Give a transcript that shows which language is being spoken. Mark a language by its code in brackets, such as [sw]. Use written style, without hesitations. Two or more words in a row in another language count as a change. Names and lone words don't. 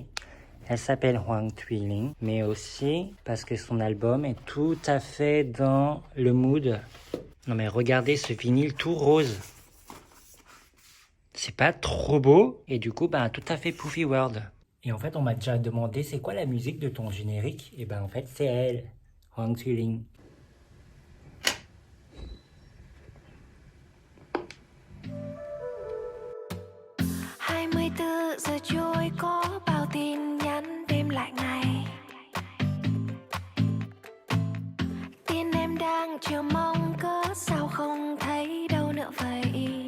[fr] Elle s'appelle Hoàng Thùy Linh, mais aussi parce que son album est tout à fait dans le mood. Non mais regardez ce vinyle tout rose. C'est pas trop beau? Et du coup, tout à fait Poofy World. Et en fait, on m'a déjà demandé c'est quoi la musique de ton générique? Et en fait, c'est elle, Hoàng Thùy Linh. [vi] Giờ trôi có bao tin nhắn đêm lại ngày. Tin em đang chờ mong cớ sao không thấy đâu nữa vậy.